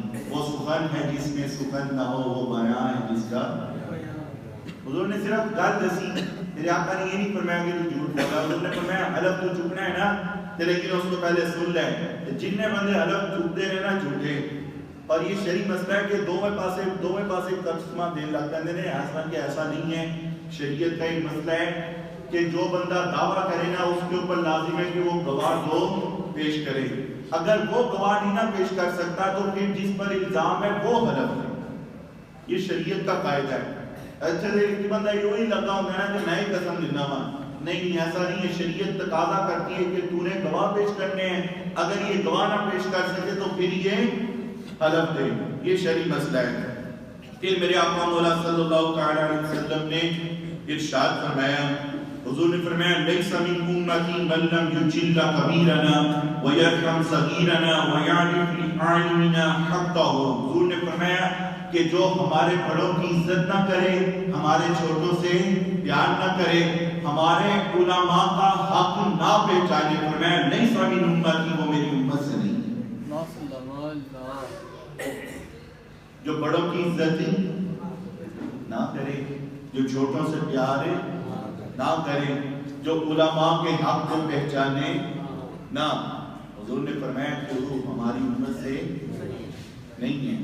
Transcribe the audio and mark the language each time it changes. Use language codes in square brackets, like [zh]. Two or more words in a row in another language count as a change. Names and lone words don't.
[ur] وہ سخن ہے جس میں سخن نہ ہو، وہ بیان ہے جس کا. حضور نے صرف [pa] گل دسی. [ur] میرے آقا نے یہ نہیں فرمایا کہ تو جھوٹ بولا. حضور نے فرمایا حلف تو چکنا ہے نا، لیکن اس کو پہلے سن لے. جتنے بندے حلف چکتے ہیں نا جھوٹے، اور یہ شرعی مسئلہ ہے کہ [pa] دوویں پاسے قسماں دین لگ پندے نے. [ur] ایسا نہیں ہے. شریعت کا ایک مسئلہ ہے کہ جو بندہ دعویٰ کرے نا اس کے اوپر لازم ہے کہ وہ گواہ دو پیش کرے. اگر وہ گواہ نہیں نہ پیش کر سکتا تو پھر جس پر الزام ہے وہ حلف ہے. یہ شریعت کا قاعدہ ہے. اچھا ایک بندہ یہ وہی لگا ہوتا ہے نا کہ میں ہی قسم دینا وا نہیں ایسا نہیں ہے، شریعت تقاضا کرتی ہے کہ تو نے گواہ پیش کرنے ہیں، اگر یہ گواہ نہ پیش کر سکے تو پھر یہ حلف دے، یہ شرعی مسئلہ ہے۔ پھر میرے آقا مولا صلی اللہ تعالی علیہ وسلم نے ارشاد فرمایا، حضور نے فرمایا [ar] لیس من امتی من لم یجل کبیرنا ویرحم صغیرنا ویعرف لعالمنا حقہ۔ [ur] حضور نے فرمایا کہ جو ہمارے بڑوں کی عزت نہ کرے، ہمارے چھوٹوں سے پیار نہ کرے، ہمارے علماء کا حق نہ پہچانے، فرمایا [ar] لیس من امتی، [ur] وہ میری امت سے نہیں ہے۔ جو بڑوں کی عزت نہ کرے، جو چھوٹوں سے پیار نہ کرے، جو علماء کے حق کو پہچانے نہ، حضور نے فرمایا کہ وہ ہماری امت سے نہیں ہے۔